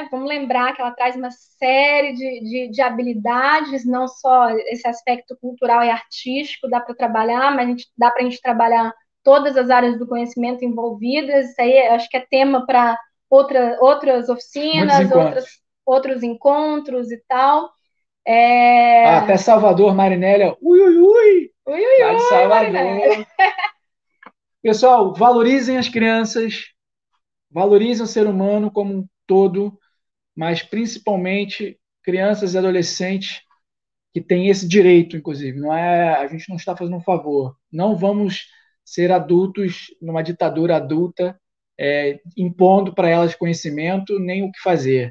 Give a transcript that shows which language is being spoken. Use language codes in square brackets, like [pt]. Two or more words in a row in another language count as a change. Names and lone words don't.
[pt] Vamos lembrar que ela traz uma série de habilidades, não só esse aspecto cultural e artístico dá para trabalhar, mas dá para a gente trabalhar todas as áreas do conhecimento envolvidas. Isso aí acho que é tema para outras oficinas, outros encontros e tal. Até Salvador, Marinélia. Ui, ui, ui! Ui, ui, lá de ui, Salvador. Marinélia. Pessoal, valorizem as crianças, valorizem o ser humano como um todo, mas principalmente crianças e adolescentes que têm esse direito, inclusive. A gente não está fazendo um favor. Não vamos ser adultos numa ditadura adulta, impondo para elas conhecimento nem o que fazer.